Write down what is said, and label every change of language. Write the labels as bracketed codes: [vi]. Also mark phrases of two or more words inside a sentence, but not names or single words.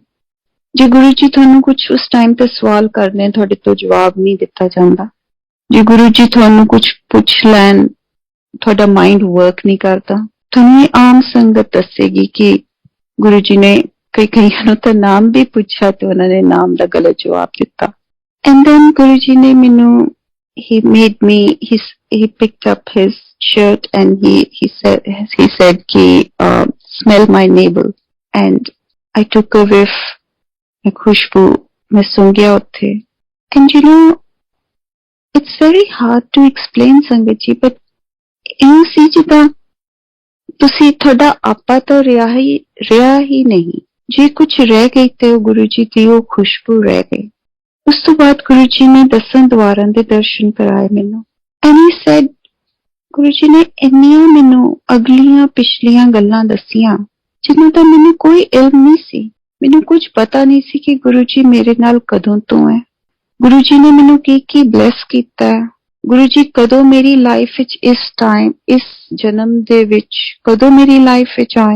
[pa] ਜੇ ਗੁਰੂ ਜੀ ਤੁਹਾਨੂੰ ਕੁਛ ਉਸ ਟਾਈਮ ਤੇ ਸਵਾਲ ਕਰਦੇ ਨੇ, ਤੁਹਾਡੇ ਤੋਂ ਜਵਾਬ ਨਹੀਂ ਦਿੱਤਾ ਜਾਂਦਾ। ਜੇ ਗੁਰੂ ਜੀ ਤੁਹਾਨੂੰ ਕੁਛ ਪੁੱਛ ਲੈਣ, ਤੁਹਾਡਾ ਮਾਈਂਡ ਵਰਕ ਨਹੀਂ ਕਰਦਾ। ਤੁਹਾਨੂੰ ਇਹ ਆਮ ਸੰਗਤ ਦੱਸੇਗੀ ਕਿ ਗੁਰੂ ਜੀ ਨੇ ਕਈਆਂ ਨੂੰ ਤਾਂ ਨਾਮ ਵੀ ਪੁੱਛਿਆ ਤੇ ਉਹਨਾਂ ਨੇ ਨਾਮ ਦਾ ਗਲਤ ਜਵਾਬ ਦਿੱਤਾ। [en] and then [pa] ਗੁਰੂ ਜੀ ਨੇ ਮੈਨੂੰ, [en] he picked up his shirt and he said ki smell my navel, and I took a whiff, a khushbu, [hi] मैं सूंघ गया उत्थे। [en] And it's very hard to explain [pa] ਸੰਗਤ ਜੀ, but ਇਹ ਸੀ ਜਿੱਦਾਂ ਤੁਸੀਂ, ਤੁਹਾਡਾ ਆਪਾ ਤਾਂ ਰਿਹਾ ਹੀ ਨਹੀਂ। ਜੇ ਕੁਛ ਰਹਿ ਗਈ ਤੇ ਉਹ ਗੁਰੂ ਜੀ ਦੀ ਉਹ ਖੁਸ਼ਬੂ ਰਹਿ ਗਈ। ਉਸ ਤੋਂ ਬਾਅਦ ਗੁਰੂ ਜੀ ਨੇ 10 ਦੁਆਰਾਂ ਦੇ ਦਰਸ਼ਨ ਕਰਾਏ ਮੈਨੂੰ। [en] And he said, [pa] ਗੁਰੂ ਜੀ ਨੇ ਇੰਨੀਆਂ ਮੈਨੂੰ ਅਗਲੀਆਂ ਪਿਛਲੀਆਂ ਗੱਲਾਂ ਦੱਸੀਆਂ ਜਿਨ੍ਹਾਂ ਦਾ ਮੈਨੂੰ ਕੋਈ ਇਲਮ ਨਹੀਂ ਸੀ। ਮੈਨੂੰ ਕੁਝ ਪਤਾ ਨਹੀਂ ਸੀ ਕਿ ਗੁਰੂ ਜੀ ਮੇਰੇ ਨਾਲ ਕਦੋਂ ਤੋਂ ਹੈ, ਗੁਰੂ ਜੀ ਨੇ ਮੈਨੂੰ ਕੀ ਬਲੈਸ ਕੀਤਾ ਹੈ, ਗੁਰੂ ਜੀ ਕਦੋਂ ਮੇਰੀ ਲਾਈਫ ਵਿੱਚ, ਇਸ ਟਾਈਮ, ਇਸ ਜਨਮ ਦੇ ਵਿੱਚ ਕਦੋਂ ਮੇਰੀ ਲਾਈਫ ਵਿੱਚ ਆਏ।